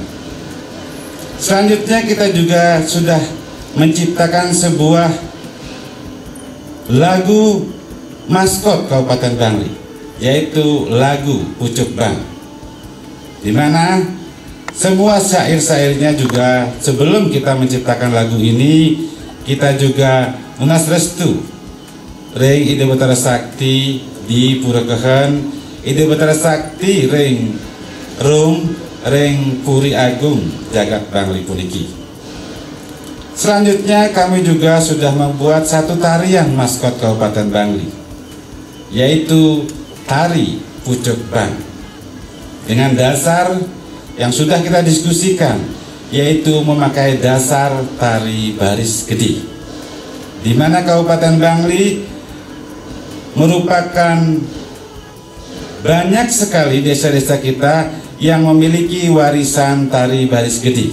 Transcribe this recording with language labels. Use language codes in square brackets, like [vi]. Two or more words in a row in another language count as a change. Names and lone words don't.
[id] Selanjutnya kita juga sudah menciptakan sebuah lagu maskot Kabupaten Bangli, yaitu lagu pucuk bang, di mana semua syair-syairnya juga sebelum kita menciptakan lagu ini kita juga [ban] munas restu ring Ide Betara Sakti di Purakahan, Ide Betara Sakti ring Puri Agung Jagat Bangli puniki. [id] Selanjutnya kami juga sudah membuat satu tarian maskot Kabupaten Bangli, yaitu tari pucuk bang, dengan dasar yang sudah kita diskusikan, yaitu memakai dasar tari baris gede, di mana Kabupaten Bangli merupakan banyak sekali desa-desa kita yang memiliki warisan tari baris gede.